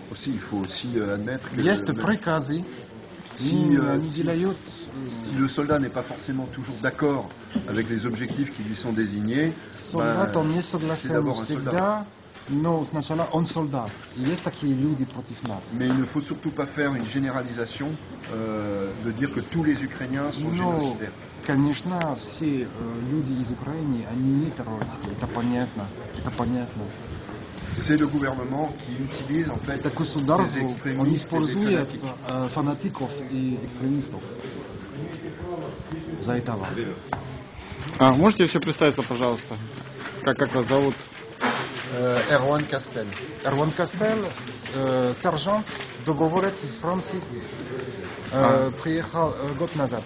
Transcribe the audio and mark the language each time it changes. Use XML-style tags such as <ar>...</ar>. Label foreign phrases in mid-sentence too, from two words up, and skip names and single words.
<fr>Aussi, il faut aussi admettre que si le soldat n'est pas forcément toujours d'accord avec les objectifs qui lui sont désignés, c'est d'abord un soldat. Mais il ne faut surtout pas faire une généralisation de dire que tous les Ukrainiens sont génocidaires.</fr> <ru>Конечно, все люди из Украины, они не террористы, это понятно.</ru> <fr>C'est le gouvernement qui utilise en fait les extrémistes et les fanatiques.</fr> <ru>Фанатиков и экстремистов. За этого. Можете еще представиться, пожалуйста? Как вас зовут? Erwan Castel. Erwan Castel, сержант, доброволец из Франции, приехал год назад.</ru>